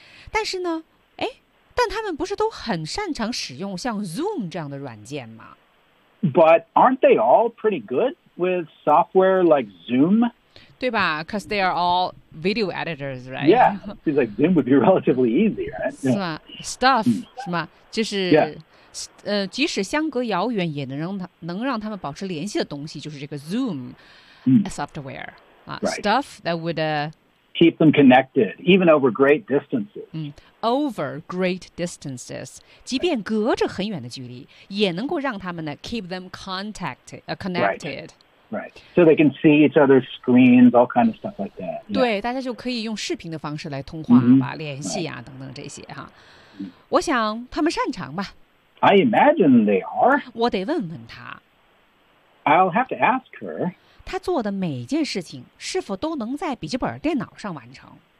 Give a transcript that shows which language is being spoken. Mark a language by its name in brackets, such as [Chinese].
[Chinese] 但是呢但他们不是都很擅长使用像 Zoom 这样的软件吗 [English] ？But aren't they all pretty good with software like Zoom? [Chinese] 对吧 [English] ？Because they are all video editors, right? Yeah, it's like Zoom would be relatively easy, right? Yeah. [Chinese] 是吧 ？Stuff、mm. 是吗？就是、 [English] yeah. [Chinese] 即使相隔遥远，也能让他们保持联系的东西，就是这个 Zoom、 mm. [English] software、 right. stuff that would、 keep them connected, even over great distances.、 [Chinese] Mm. [English] Over great distances, [Chinese] 即便隔着很远的距离，也能够让他们呢 [English] keep them connected. Right. So they can see each other's screens, all kind of stuff like that. [Chinese] 对、 [English] yeah. [Chinese] 大家就可以用视频的方式来通话、 mm-hmm. 吧联系啊、 [English] right. [Chinese] 等等这些哈。我想他们擅长吧。 [English] I imagine they are. [Chinese] 我得问问他。 [English] I'll have to ask her. [Chinese] 他做的每件事情是否都能在笔记本电脑上完成